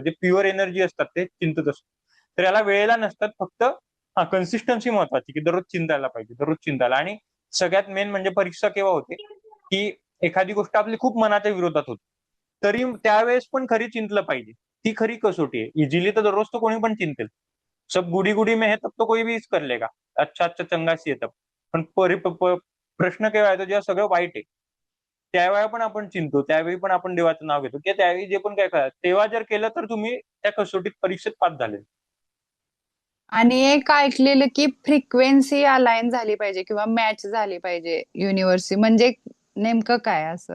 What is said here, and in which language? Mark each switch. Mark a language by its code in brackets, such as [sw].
[mr] जे pure energy असतात ते चिंतत असतो. तर याला वेळेला नसतात, फक्त हा कन्सिस्टन्सी महत्वाची, की दररोज चिंतायला पाहिजे, दररोज चिंतायला. आणि सगळ्यात मेन म्हणजे परीक्षा केव्हा होते, की एखादी गोष्ट आपली खूप मनाच्या विरोधात होती, तरी त्यावेळेस पण खरी चिंतलं पाहिजे. ती खरी कसोटी आहे. इझिली तर दररोज तो कोणी पण चिंतेल. [hi] सब गुडी गुडी में है तब तो कोई भी इस कर लेगा, अच्छा अच्छा चंगा सी है तब. [mr] पण प्रश्न केव्हा येतो, जेव्हा सगळं वाईट आहे, त्यावेळेला पण आपण चिंतो, त्यावेळी पण आपण देवाचं नाव घेतो, किंवा त्यावेळी जे पण काय करा, तेव्हा जर केलं तर तुम्ही त्या कसोटीत परीक्षेत पास झाले. आणि एक ऐकलेलं की फ्रिक्वेन्सी अलाइन झाली पाहिजे किंवा मॅच झाली पाहिजे युनिव्हर्सची, म्हणजे नेमकं काय असं?